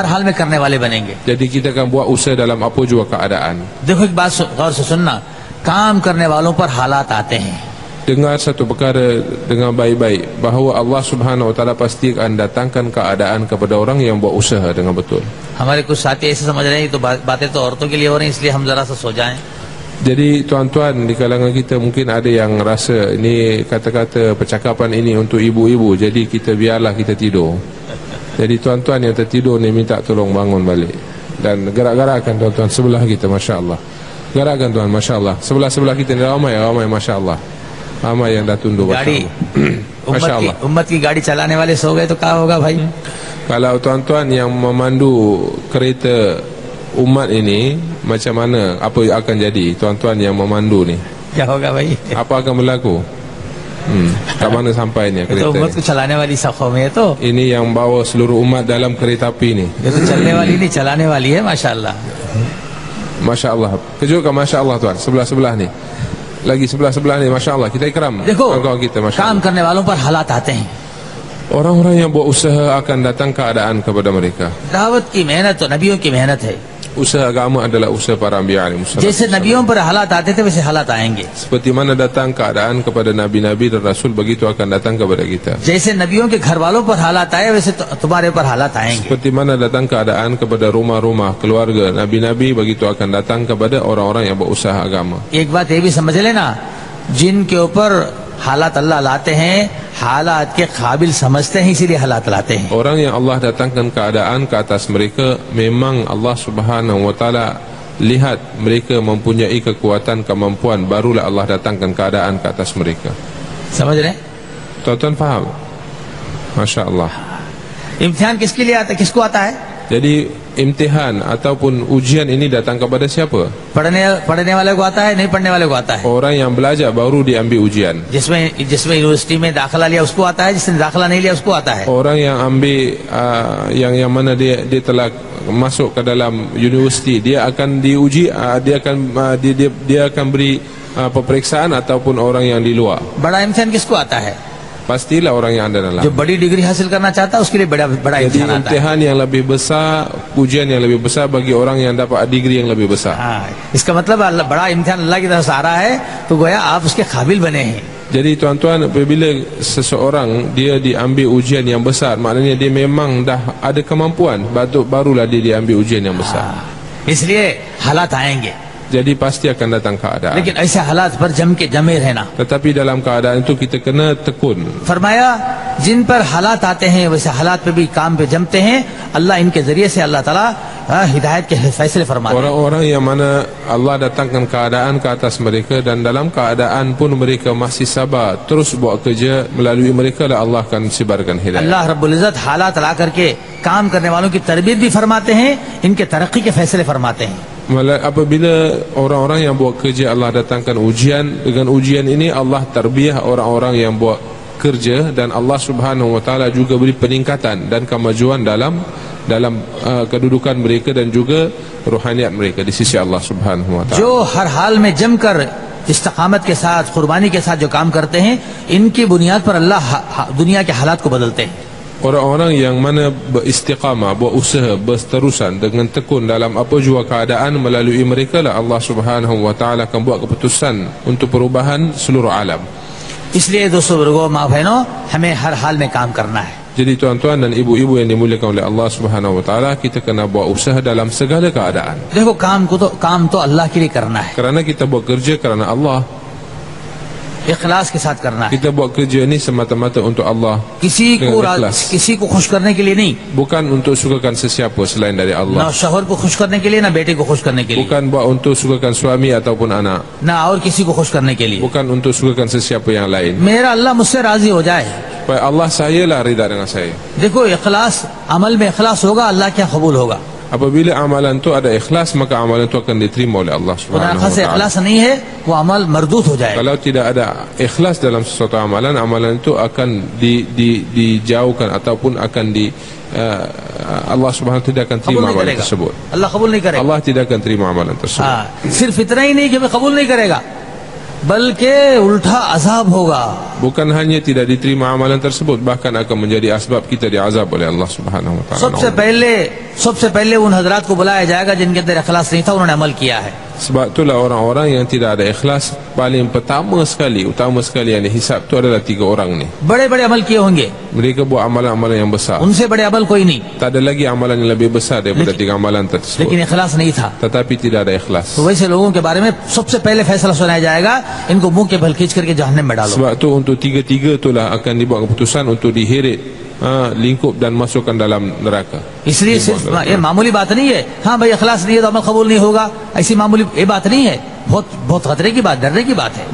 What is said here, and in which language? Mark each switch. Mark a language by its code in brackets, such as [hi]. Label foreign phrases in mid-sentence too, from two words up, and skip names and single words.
[hi] हर हाल में करने वाले बनेंगे. [ms] Jadi kita akan buat usaha dalam apa juga keadaan. [hi] देखो एक बात गौर से सुनना, काम करने वालों पर हालात आते हैं. [ms] Dengar satu perkara dengan baik-baik, bahawa Allah [ar] سبحانه وتعالى [ms] pasti akan datangkan keadaan kepada orang yang buat usaha dengan betul. [hi] हमारे कुछ साथी ऐसे समझ रहे हैं तो बातें तो औरतों के लिए हो रही हैं, इसलिए हम जरा सा सो जाएं. [ms] Jadi tuan-tuan di kalangan kita mungkin ada yang rasa ini kata-kata percakapan ini untuk ibu-ibu, jadi kita biarlah kita tidur. Jadi tuan-tuan yang tertidur ni minta tolong bangun balik dan gerak-gerakkan tuan-tuan sebelah kita, masya-Allah. Gerakkan tuan, masya-Allah. Sebelah-sebelah kita ni ramai masya-Allah. Ramai yang dah tunduk, गाड़ी masya-Allah. [hi] उम्मत की गाड़ी चलाने वाले सो गए तो क्या होगा भाई? [ms] Kalau tuan-tuan yang memandu kereta umat ini, macam mana, apa yang akan jadi tuan-tuan yang memandu ni? [hi] क्या होगा भाई? [ms] Apa akan berlaku? Kat mana sampainya तो kereta उम्मत ni? [hi] को चलाने वाली सफ़ों में है तो [ms] Ini yang bawa seluruh umat dalam kereta api ni. [hi] ये तो चलने वाली नहीं चलाने वाली है, माशाअल्लाह. [ms] Masya-Allah. Kejutkan masya-Allah tuan, sebelah-sebelah ni. Lagi sebelah-sebelah ni, masya-Allah. Kita ikram देखो kawan-kawan kita, काम masya-Allah. [hi] करने वालों पर हालात आते हैं. [ms] Orang-orang yang buat usaha akan datang keadaan kepada mereka. [hi] दावत की मेहनत तो नबियों की मेहनत है. [ms] Usaha agama adalah usaha para anbiya [ar] عليه وسلم. [hi] जैसे नबियों पर हालात आते थे वैसे हालात आएंगे. [ms] Seperti mana datang keadaan kepada nabi-nabi dan rasul, begitu akan datang kepada kita. [hi] जैसे नबियों के घर वालों पर हालात आए वैसे तुम्हारे पर हालात आएंगे. [ms] Seperti mana datang keadaan kepada rumah-rumah keluarga nabi-nabi, begitu akan datang kepada orang-orang yang berusaha agama. [hi] एक बात ये भी समझ लेना, जिनके ऊपर हालात अल्लाह लाते हैं, हालात के काबिल समझते हैं, इसीलिए हालात लाते हैं. [ms] Orang yang Allah datangkan keadaan ke atas mereka, memang Allah [ar] سبحانه وتعالى [ms] lihat mereka mempunyai kekuatan, kemampuan, barulah Allah datangkan keadaan ke atas mereka. [hi] समझ रहे हैं? [ms] Tuan-tuan faham? Masya Allah. [hi] इम्तिहान किसके लिए आता है, किसको आता है? [ms] Jadi imtihan ataupun ujian ini datang kepada siapa? [hi] पढ़ने वाले को आता है, नहीं पढ़ने वाले को आता है. [ms] Orang yang belajar baru diambil ujian. [hi] जिसमें यूनिवर्सिटी में दाखिला लिया उसको आता है, जिसने दाखिला नहीं लिया उसको आता है. [ms] Orang yang ambil yang mana dia telah masuk ke dalam universiti, dia akan diuji, dia akan beri peperiksaan, ataupun orang yang di luar. [hi] बड़ा इम्तिहान किसको आता है? [ms] Pastilah orang yang ada dalam. [hi] जो बड़ी डिग्री हासिल करना चाहता है उसके लिए बड़ा Jadi इम्तिहान आता है. [ms] imtihan yang lebih besar, ujian yang lebih besar bagi orang yang dapat degree yang lebih besar. [hi] हाँ, इसका मतलब बड़ा इम्तिहान अल्लाह की तरफ से आ रहा है तो गोया आप उसके काबिल बने हैं. [ms] Jadi tuan-tuan, apabila seseorang dia diambil ujian yang besar, maknanya dia memang dah ada kemampuan, barulah dia diambil ujian yang besar. [hi] इसलिए हालात आएंगे, [ms] Jadi pasti akan datang keadaan. [hi] लेकिन ऐसे हालात पर जमे रहना. [ms] Tetapi dalam keadaan itu kita kena tekun. [hi] फरमाया जिन पर हालात आते हैं वैसे हालात पे भी काम पे जमते हैं. अल्लाह इनके जरिए से अल्लाह ताला हिदायत के फैसले फरमाते हैं. [ms] Orang-orang yang mana Allah datangkan keadaan ke atas mereka, dan dalam keadaan pun mereka masih sabar, terus buat kerja, melalui mereka lah Allah akan sebarkan hidayah. [hi] अल्लाह [ar] رب العزة [hi] हालात ला करके काम करने वालों की तरबियत भी फरमाते हैं, इनके तरक्की के फैसले फरमाते हैं. [ms] Apabila orang-orang yang buat kerja, Allah datangkan ujian. Dengan ujian ini Allah tarbiyah orang-orang yang buat kerja, dan Allah [ar] سبحانه وتعالى [ms] juga beri peningkatan dan kemajuan dalam kedudukan mereka dan juga rohaniat mereka di sisi Allah [ar] سبحانه وتعالى. [hi] जो हर हाल में जमकर इस्तिकामत के साथ, कुर्बानी के साथ जो काम करते हैं, इनकी बुनियाद पर अल्लाह दुनिया के हालात को बदलते हैं. [ms] Orang-orang yang mana beristiqamah, buat usaha berterusan dengan tekun dalam apa jua keadaan, melalui mereka lah Allah [ar] سبحانه وتعالى [ms] akan buat keputusan untuk perubahan seluruh alam. [hi] इसलिए दोस्तों बुजुर्गों माँ बहनों, हमें हर हाल में काम करना है. [ms] Jadi tuan-tuan dan ibu-ibu yang dimuliakan oleh Allah [ar] سبحانه وتعالى, [ms] kita kena buat usaha dalam segala keadaan. [hi] देखो काम तो अल्लाह के लिए करना है, [ms] Kerana kita buat kerja kerana Allah. [hi] इखलास के साथ करना है. [ms] Kita buat kerja ni semata-mata untuk Allah, [hi] किसी को खुश करने के लिए नहीं, [ms] bukan untuk sukakan sesiapa selain dari ना Allah. [hi] शौहर को खुश करने के लिए, ना बेटे को खुश करने के लिए, [ms] Bukan buat untuk sukakan suami ataupun anak, [hi] ना और किसी को खुश करने के लिए. [ms] bukan untuk sukakan sesiapa yang lain. [hi] मेरा अल्लाह मुझसे राजी हो जाए. [ms] Supaya Allah sayalah rida dengan saya. [hi] देखो इखलास, अमल में इखलास होगा, अल्लाह क्या कबूल होगा. [ms] Apabila amalan itu ada ikhlas, maka amalan itu akan diterima oleh Allah खुदा Subhanahu खास Wa Taala. [hi] इखलास नहीं है वो अमल मरदूद हो जाएगा. [ms] Kalau tidak ada ikhlas dalam sesuatu amalan, amalan itu akan dijauhkan ataupun akan Allah [ar] سبحانه وتعالى [ms] tidak akan terima [hi] कबूल नहीं amalan करेगा, [ms] tersebut. [hi] अल्लाह कबूल नहीं करेगा. [ms] Allah tidak akan terima amalan tersebut. [hi] हाँ, सिर्फ इतना ही नहीं कि मैं कबूल नहीं करेगा, बल्कि उल्टा अजाब होगा। [ms] Bukan hanya tidak diterima amalan tersebut, bahkan akan menjadi asbab kita diazab oleh Allah [ar] سبحانه وتعالى. [hi] सबसे पहले उन हजरात को बुलाया जाएगा जिनके अंदर इखलास नहीं था, उन्होंने अमल किया है। [ms] Sebab itulah orang-orang yang tidak ada ikhlas, paling utama sekali yang dihisab itu adalah 3 orang ni. [hi] बड़े-बड़े अमल किए होंगे, [ms] Mereka buat amalan-amalan yang besar. [hi] उनसे बड़े अमल कोई नहीं, [ms] Tak ada lagi amalan yang lebih besar daripada 3 amalan tersebut. [hi] लेकिन इखलास नहीं था। [ms] Tetapi tidak ada ikhlas. [hi] तो वैसे लोगों के बारे में सबसे पहले फैसला सुनाया जाएगा, इनको मुंह के बल खींच करके जहन्नम में डालो। [ms] Sebab tu untuk 3-3 itulah akan dibuat keputusan untuk diheret, lingkup dan masukkan dalam neraka. [hi] इसलिए सिर्फ ये मामूली बात नहीं है, हाँ भाई इखलास नहीं है तो अमल कबूल नहीं होगा, ऐसी मामूली ये बात नहीं है, बहुत खतरे की बात, डरने की बात है।